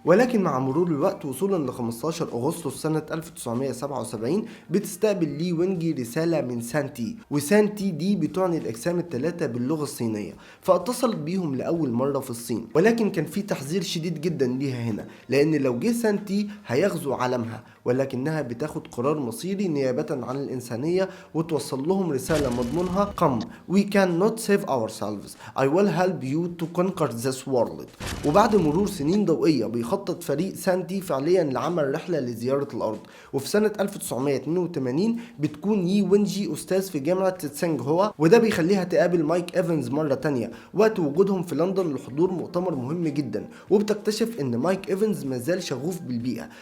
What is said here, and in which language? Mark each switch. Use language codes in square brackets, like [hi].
[ar] ولكن مع مرور الوقت وصولا ل 15 اغسطس سنة 1977 بتستقبل لي ونجي رسالة من سانتي، وسانتي دي بتعني الاجسام الثلاثة باللغة الصينية، فاتصلت بيهم لأول مرة في الصين. ولكن كان في تحذير شديد جدا ليها هنا، لأن لو جه سانتي هيغزو عالمها، ولكنها بتاخد قرار مصيري نيابة عن الإنسانية وتوصل لهم رسالة مضمونها [en] Come, we cannot save ourselves. I will help you to conquer this world. [ar] وبعد مرور سنين ضوئية بيخطط فريق سانتي فعليا لعمل رحلة لزيارة الأرض، وفي سنة 1982 بتكون يي وينجي أستاذ في جامعة تسانج هوا، وده بيخليها تقابل مايك إيفنز مرة تانية وقت وجودهم في لندن لحضور مؤتمر مهم جدا، وبتكتشف إن مايك إيفنز مازال شغوف بالبيئة